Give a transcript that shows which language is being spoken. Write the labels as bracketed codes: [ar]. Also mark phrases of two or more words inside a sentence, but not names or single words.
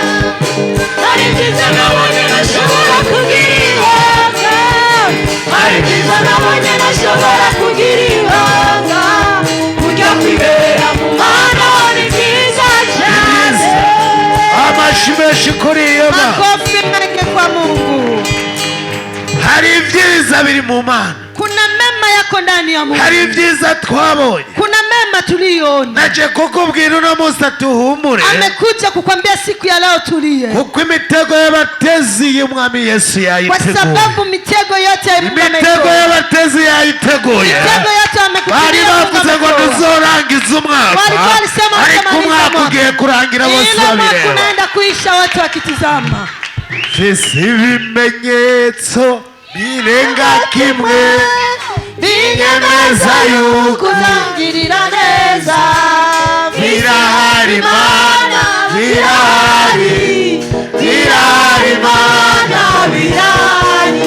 [rn] Hari vyiza nabonye nashobora kugira ibanga. Hari vyiza nabonye nashobora kugira ibanga. Ujya kwibera mu Mana ni vyiza cyane. Amashmesh kuri iyo Mana. [sw] Makofi mengi kwa Mungu. [rn] Hari vyiza biri mu Mana. [sw] Kuna mema yako ndani ya Mungu. [rn] Hari vyiza twabonye. [sw] Kuna mema tuliyoona. [rn] Naje kukubwira uno munsi tuhumure. [sw] Amekuja kukwambia siku ya leo tulie. [rn] Kuko imitego y'abatezi y'umwami Yesu yayiteguye. [sw] Kwa sababu mitego yote ya Mungu amekuja. [rn] Imitego y'abatezi yayiteguye. [sw] Mitego yote amekuja. [rn] Bari bavuze ngo tuzorangiza umwaka. [sw] Walikuwa walisema [rn] ariko umwaka ugiye kurangira bose babireba. [sw] Ila kunaenda kuisha watu wakitizama. [rn] Visi ibimenyetso birenga kimwe. Binyemeza yuko uzangirira neza. Birahari Mana, birahari. Birahari Mana, birahari.